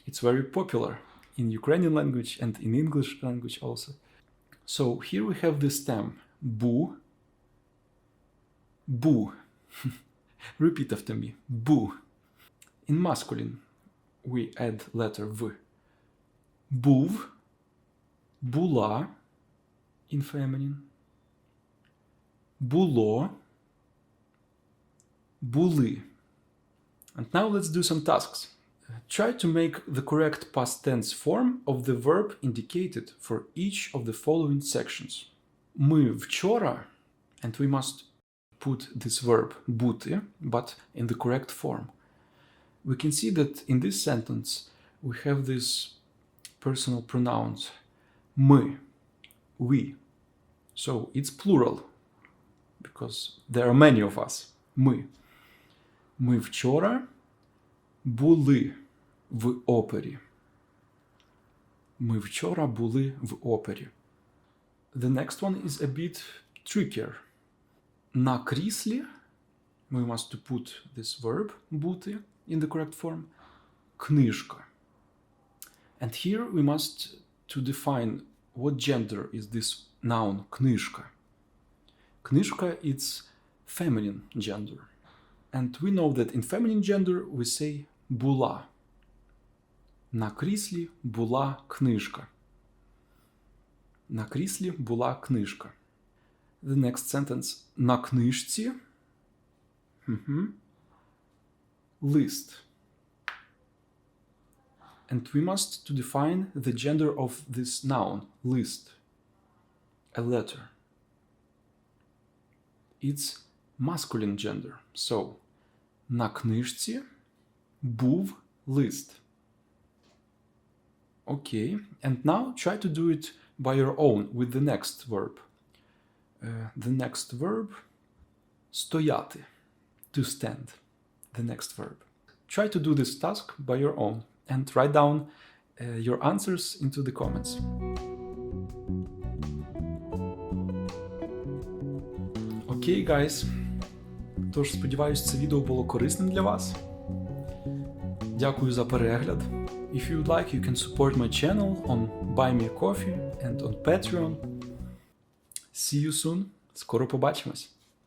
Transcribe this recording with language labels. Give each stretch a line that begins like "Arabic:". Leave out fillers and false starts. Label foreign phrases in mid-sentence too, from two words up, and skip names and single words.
English: It's very popular in Ukrainian language and in English language also. So here we have the stem bu, bu. Repeat after me, bu. In masculine, we add letter v.
Ukrainian: Був, була,
English: in feminine.
Ukrainian: Було, були.
English: And now let's do some tasks. Try to make the correct past tense form of the verb indicated for each of the following sections.
Ukrainian: Ми вчора,
English: and we must put this verb бути, but in the correct form. We can see that in this sentence we have these personal pronouns ми, we. So it's plural, because there are many of us.
Ukrainian: Ми. Ми вчора були в опері. Ми вчора були в опері.
English: The next one is a bit trickier.
Ukrainian: На кріслі,
English: we must to put this verb бути in the correct form, книжка. And here we must to define what gender is this noun книжка. Книжка is feminine gender. And we know that in feminine gender we say була.
Ukrainian: На кріслі була книжка. На кріслі була книжка.
English: The next sentence.
Ukrainian: На книжці лист.
English: And we must to define the gender of this noun, list, a letter. It's masculine gender. So,
Ukrainian: на книжці був лист.
English: Okay, and now try to do it by your own with the next verb. The next verb, стояти, to stand. The next verb. Try to do this task by your own and write down your answers into the comments. Okay, guys.
Ukrainian: Тож, сподіваюсь, це відео було корисним для вас. Дякую за перегляд.
English: If you would like, you can support my channel on Buy Me a Coffee and on Patreon. See you soon.
Ukrainian: Скоро побачимось.